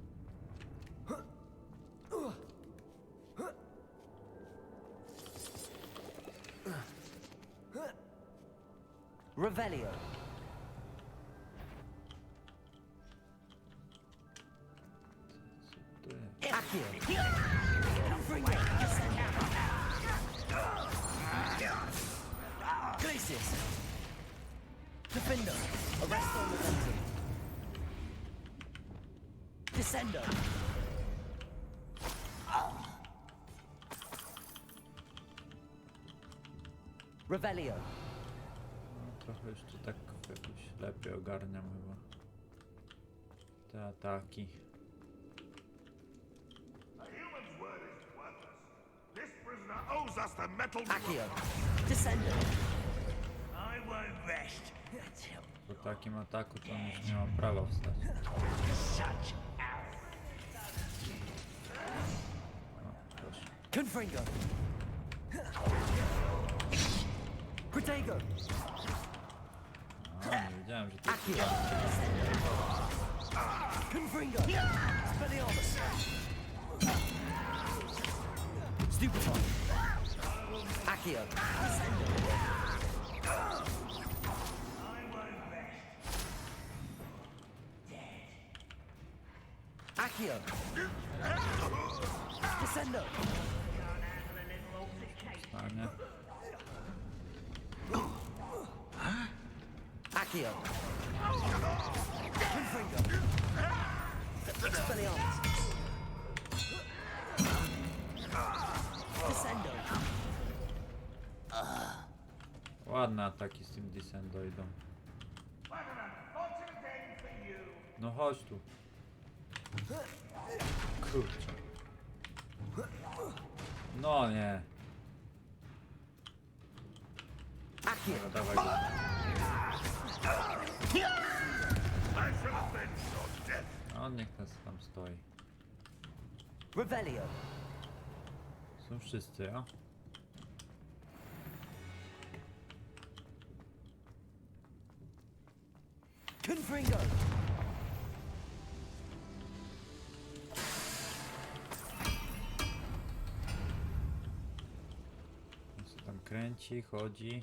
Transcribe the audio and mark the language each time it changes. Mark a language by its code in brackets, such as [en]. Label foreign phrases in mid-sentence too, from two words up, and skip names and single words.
[la] Revelio. [pl] Co tu jest? [la] Accio. Confringo. Glacius. Defendo. Arresto Momentum. Descendo. Revelio. [pl] No, trochę już tu tak jakoś lepiej ogarniam chyba te ataki. [en] A human's word is worthless. This prisoner owes us the metal. [la] Accio. Descendo. [en] I won't rest. [pl] Po takim ataku to on już nie ma prawa wstać. [en] Such [pl] O, proszę. [la] Confringo. Protego. [pl] A, nie wiedziałem, że to jest [la] Accio. Confringo. Spelliarmus. Stupefy. Accio. Accio. Descendo. [pl] stanie. [la] Accio. Confringo. Expelliarmus. Descendo. [pl] Ładne ataki z tym Descendo idą. No chodź tu. Kurczę. No nie. [la] Accio. [pl] Dobra, dawaj go. [en] I shall avenge your death. [pl] A on niech nas tam stoi. [la] Revelio. [pl] Są wszyscy, a? [la] Confringo. [pl] On się tam kręci, chodzi.